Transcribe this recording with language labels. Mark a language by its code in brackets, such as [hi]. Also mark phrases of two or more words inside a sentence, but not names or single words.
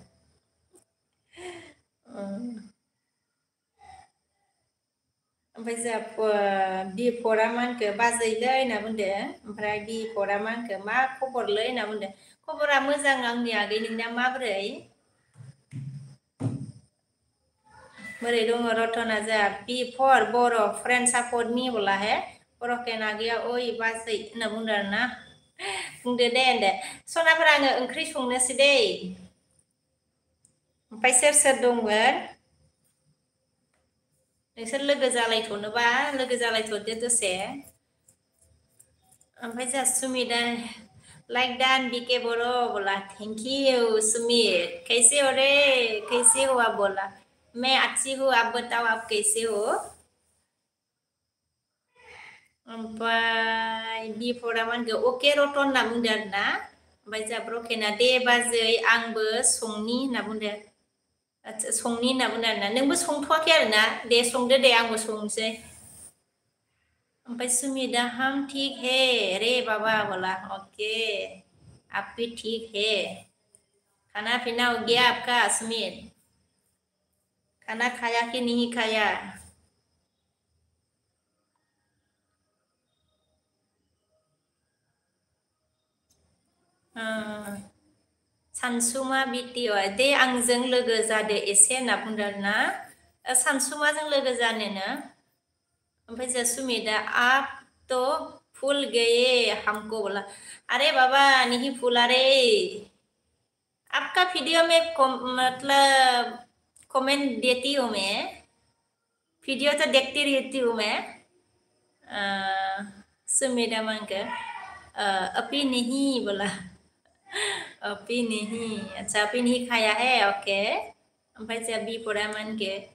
[brx] ओमफ्राय जोंहा बिफरा मानखो बाजैलै होनना बुंदो ओमफ्राय बिफरा मानखो मा खबरलै होनना बुंदो खबरा मोजां आंनि आगै नोंना माबोरै बोरै दङ रतना जोंहा बिफर बर' फ्रेन्ड सापर्टनि बोला हे बर'केन आगैया ओइ बाजै होनना बुंदो आरोना बुंदो दे होनदो सनाफोरा आङो ओंख्रि संनोसै दै ओमफ्राय सोर सोर दंमोन नोंसोर लोगो जालायथ'नोबा लोगो जालायथ'दो दसे ओमफ्राय जोंहा सुमिदा लाइक डान बीके बर' बोला [en] thank you [hi] सुमित कैसे हो रे कैसे हो आप बोला मैं अच्छी हूँ आप बताओ आप कैसे हो [brx] ओमफ्राय बिफरा मानखो अके रतन होनना बुंदो आरोना ओमफ्राय जोंहा ब्रकेना दे बाजै आंबो संनि होनना बुंदो आच्छा संनि होनना बुंदो आरोना नोंबो संथ'वाखै आरोना दे संदो दे आंबो संसै ओमफ्राय सुमिदा [hi] हम ठीक है रे बाबा बोला ओके आप भी ठीक है खाना पीना हो गया आपका सुमित खाना खाया कि नहीं खाया [brx] सानसुमा बिटिअ दे आंजों लोगो जादो एसे होनना बुंदों आरोना सानसुमाजों लोगो जानोनो ओमफ्राय जों सुमिदा [hi] आप तो फूल गए हमको बोला अरे बाबा नहीं फूला रे आपका वीडियो में मतलब कमेंट देती हूँ मैं वीडियो तो देखती रहती हूँ मैं सुमिदा मांग अभी नहीं बोला अभी नहीं अच्छा अभी नहीं खाया है ओके [brx] ओमफ्राय जोंहा बिफरा मानके